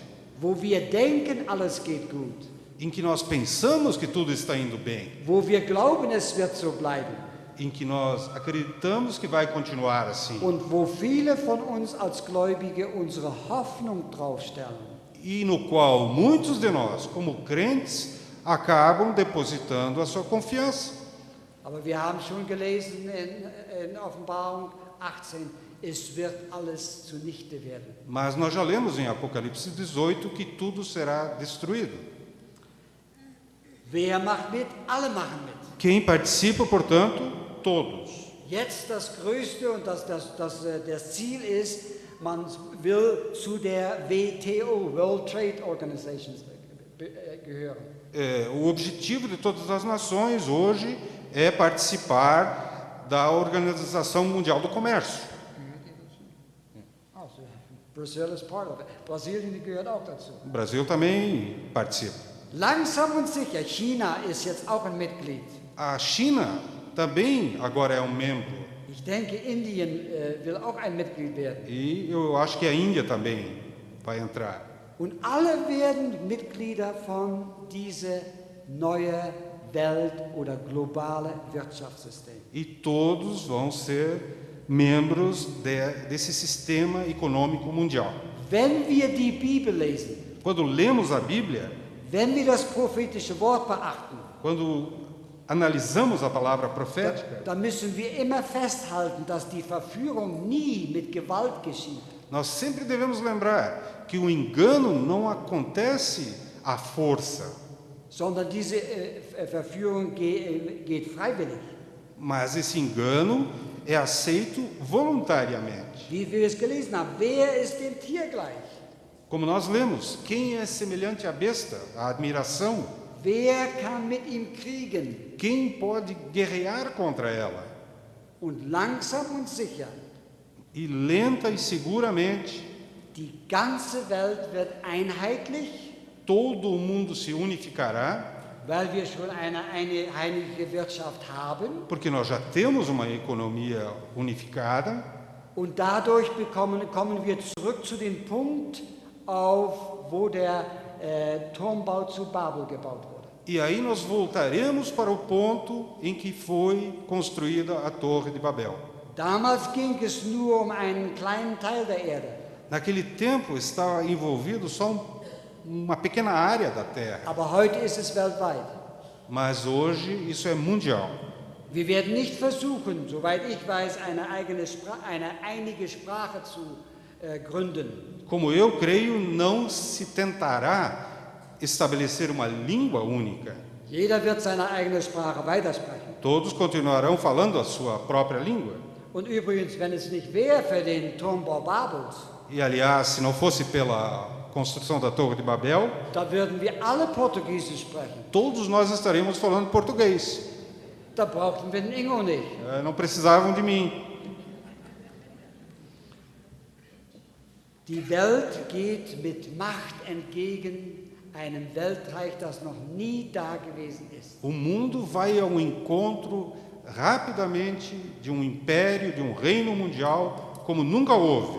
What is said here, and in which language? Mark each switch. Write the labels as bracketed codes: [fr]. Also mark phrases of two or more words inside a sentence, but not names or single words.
[de] Wo wir denken, alles geht gut. [pt] Em que nós pensamos que tudo está indo bem. [de] Wo wir glauben, es wird so bleiben. [pt] Em que nós acreditamos que vai continuar assim. [de] Und wo viele von uns als Gläubige unsere Hoffnung draufstellen. [pt] E no qual muitos de nós, como crentes, acabam depositando a sua confiança. [de] Aber wir haben schon gelesen in Offenbarung 18, es wird alles zunichte werden. [pt] Mas nós já lemos em Apocalipse 18 que tudo será destruído. [de] Wer macht mit? Alle machen mit. [pt] Quem participa, portanto, todos. [de] Jetzt das Größte und das Ziel ist, man will zu der WTO, [en] World Trade Organization, [de] gehören. [pt] O objetivo de todas as nações hoje é participar da Organização Mundial do Comércio. [en] Brazil is part of it. [de] Brasilien gehört auch dazu. [pt] O Brasil também participa. [de] Langsam und sicher, China ist jetzt auch ein Mitglied. [pt] A China também agora é um membro. [de] Ich denke, Indien will auch ein Mitglied werden. [pt] E eu acho que a Índia também vai entrar. [de] Und alle werden Mitglieder von dieser neuen Welt- oder globale Wirtschaftssystem. [pt] E todos vão ser membros desse sistema econômico mundial. [de] Wenn wir die Bibel lesen, [pt] Quando lemos a Bíblia, [de] wenn wir das prophetische Wort beachten, [pt] quando analisamos a palavra profética, [de] dann müssen wir immer festhalten, dass die Verführung nie mit Gewalt geschieht. [pt] nós sempre devemos lembrar que o engano não acontece à força, [de] Sondern diese Verführung geht freiwillig. [pt] mas esse engano é aceito voluntariamente. [de] Wie wir es gelesen haben, wer ist dem Tier gleich? [pt] Como nós lemos, quem é semelhante à besta? A admiração. [de] Wer kann mit ihm kriegen? [pt] Quem pode guerrear contra ela? [de] Und langsam und sicher, [pt] E lenta e seguramente, [de] die ganze Welt wird einheitlich, [pt] todo o mundo se unificará, [de] weil wir schon eine einheitliche Wirtschaft haben. [pt] porque nós já temos uma economia unificada, [de] Und dadurch kommen wir zurück zu dem Punkt, wo der Turmbau zu Babel gebaut wurde. [pt] e aí nós voltaremos para o ponto em que foi construída a Torre de Babel. [de] Damals ging es nur um einen kleinen Teil der Erde. [pt] Naquele tempo estava envolvido só uma pequena área da Terra, [de] Aber heute ist es weltweit. [pt] mas hoje isso é mundial. [de] Wir werden nicht versuchen, soweit ich weiß, eine einige Sprache zu gründen. [pt] Como eu creio, não se tentará estabelecer uma língua única. [de] Jeder wird seine eigene Sprache weitersprechen. [pt] Todos continuarão falando a sua própria língua. [de] Und übrigens, wenn es nicht wäre für den Turmbau Babels, [pt] E, aliás, se não fosse pela construção da Torre de Babel, [de] da würden wir alle Portugiesisch sprechen. [pt] todos nós estaríamos falando português. [de] Da brauchten wir den Ingo nicht. [pt] Não precisavam de mim. [de] Die Welt geht mit Macht entgegen einem Weltreich, das noch nie da gewesen ist. [pt] O mundo vai ao encontro rapidamente de um império, de um reino mundial, como nunca houve.